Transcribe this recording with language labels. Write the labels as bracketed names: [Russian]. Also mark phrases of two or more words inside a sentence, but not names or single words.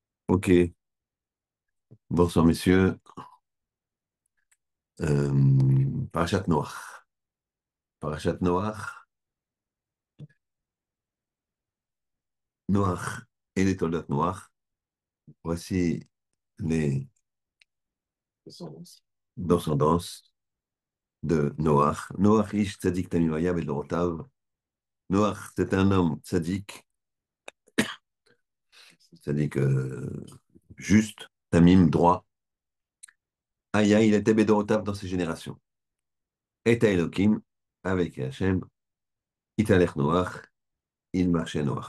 [French] Ok, bonsoir messieurs. Parashat Noach. Parashat Noach, Noach et les [Hebrew] תולדות נח. [French] Voici les descendances de Noach. [Hebrew] נח איש צדיק תמים היה בדורותיו. [French] Noach, c'est un homme tzadik juste, tamim, droit. Aya, il était bedorotav dans ses générations. Et Elohim, avec Hachem, [Hebrew] התהלך נח, [French] il marchait Noach.